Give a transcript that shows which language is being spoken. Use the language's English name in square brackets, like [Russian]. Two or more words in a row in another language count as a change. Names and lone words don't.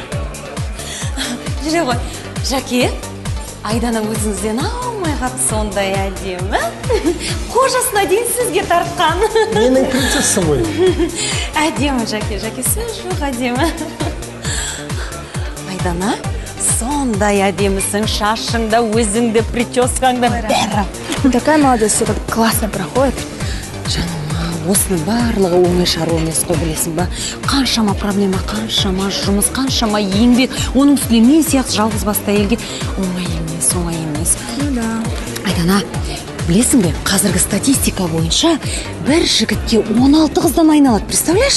[Kazakh] Жүре ғой, Жаке, Айдана өзіңізден алмай қап сондай әдемі. Қожасына дейін сізге тартқан. Менің принцессым ғой. Әдемі, Жаке, сөз жоқ әдемі. Айдана, сондай әдемісің, шашыңда, өзіңді, прическаңда бәрі. [Russian] Такая молодость, все так классно проходит. [Kazakh] Жаным, осының барлығы оңай шаруа емес қой, білесің ба? Қаншама проблема, қаншама жұмыс, қаншама еңбек. Оның үстіне мен сияқты жалғыз басты әйелге оңай емес. [Russian] Ну да. [Kazakh] Айдана, білесің бе, қазіргі статистика бойынша бір жігітке 16 қыздан айналады, представляешь?